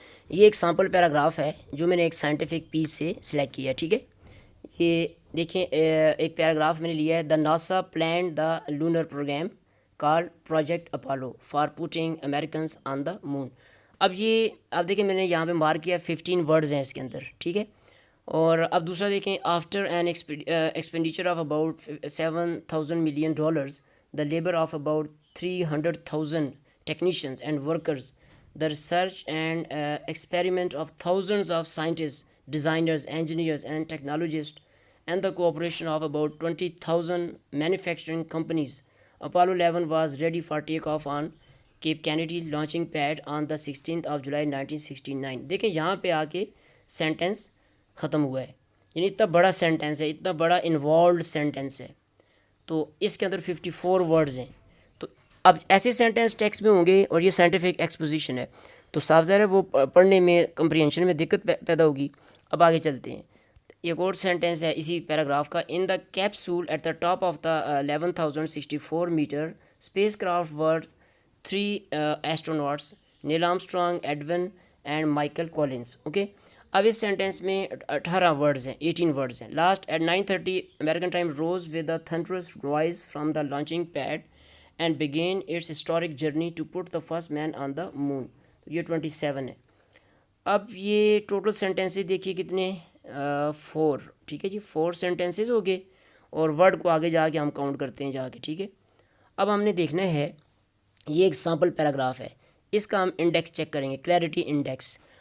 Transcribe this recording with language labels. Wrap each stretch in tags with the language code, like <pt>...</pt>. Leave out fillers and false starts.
<ur>یہ ایک sample paragraph ہے جو میں نے ایک سائنٹیفک پیس سے سلیکٹ کیا ہے. ٹھیک ہے, یہ دیکھیں ایک پیراگراف میں نے لیا ہے,</ur> <en>The NASA planned the lunar program call project Apollo for putting Americans on the moon.</en> <ur>اب یہ آپ دیکھیں میں نے یہاں پہ مارک کیا 15 ورڈز ہیں اس کے اندر. ٹھیک ہے, اور اب دوسرا دیکھیں,</ur> <en>After an expenditure of about $7,000 million, the labour of about 300,000 technicians and workers, the research and experiment of thousands of scientists, designers, engineers and technologists, and the cooperation of about 20,000 manufacturing companies, Apollo 11 was ready for takeoff on Cape Kennedy launching pad on the 16th of July 1969.</en> <ur>دیکھیں یہاں پہ آ کے sentence ختم ہوا ہے, یعنی اتنا بڑا سینٹینس ہے, اتنا بڑا انوالوڈ سینٹینس ہے, تو اس کے اندر 54 ورڈز ہیں. تو اب ایسے سینٹینس ٹیکسٹ میں ہوں گے اور یہ سائنٹیفک ایکسپوزیشن ہے, تو صاف ظاہر ہے وہ پڑھنے میں کمپریہنشن میں دقت پیدا ہوگی. اب آگے چلتے ہیں, ایک اور سینٹینس ہے اسی پیراگراف کا,</ur> <en>In the capsule at the top of the 11,064 metre spacecraft with 3 astronauts, Neil Armstrong, Edwin and Michael Collins.</en> <ur>Okay, اب اس سینٹینس میں 18 ورڈز ہیں, 18 ورڈز ہیں.</ur> <en>Last at 9:30 American time rose with a thunderous noise from the launching pad and began its historic journey to put the first man on the moon.</en> <ur>یہ 27 ہے. اب یہ total sentences دیکھیے کتنے, 4. ٹھیک ہے جی, 4 سینٹینسز ہو گئے, اور ورڈ کو آگے جا کے ہم کاؤنٹ کرتے ہیں جا کے. ٹھیک ہے, اب ہم نے دیکھنا ہے, یہ ایک سیمپل پیراگراف ہے, اس کا ہم انڈیکس چیک کریں گے, کلیئرٹی انڈیکس.</ur>